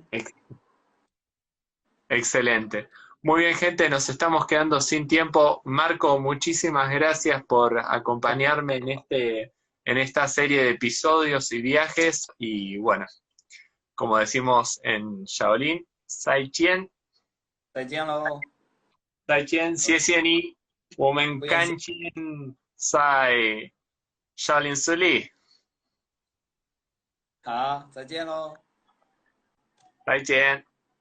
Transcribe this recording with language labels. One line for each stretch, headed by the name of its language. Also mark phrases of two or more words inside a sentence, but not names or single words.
Spanish: Ex- Excelente. Muy bien, gente, nos estamos quedando sin tiempo. Marco, muchísimas gracias por acompañarme en esta serie de episodios y viajes. Y bueno, como decimos en Shaolin, Sai Chien
Chinese: 再见喽，再见，谢谢你，我们不言谢，赶紧在少林寺里，好，再见喽。再见。